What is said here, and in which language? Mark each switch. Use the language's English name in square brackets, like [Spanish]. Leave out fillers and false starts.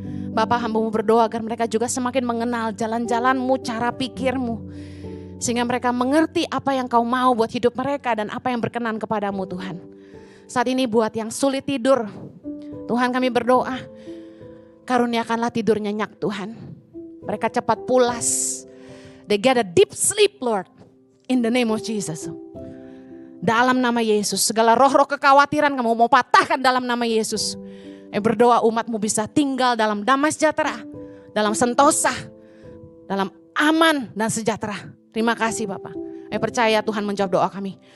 [Indonesian] Bapa, hamba-Mu berdoa agar mereka juga semakin mengenal jalan-jalan-Mu, cara pikir-Mu, sehingga mereka mengerti apa yang Kau mau buat hidup mereka dan apa yang berkenan kepadamu Tuhan. Saat ini buat yang sulit tidur, Tuhan kami berdoa, karuniakanlah tidur nyenyak Tuhan. Mereka cepat pulas. [English] They get a deep sleep, Lord, in the name of Jesus. [Indonesian] Dalam nama Yesus, segala roh-roh kekhawatiran kamu mau patahkan dalam nama Yesus. Berdoa umat-Mu bisa tinggal dalam damai sejahtera, dalam sentosa, dalam aman dan sejahtera. Terima kasih Bapak. Percaya Tuhan menjawab doa kami.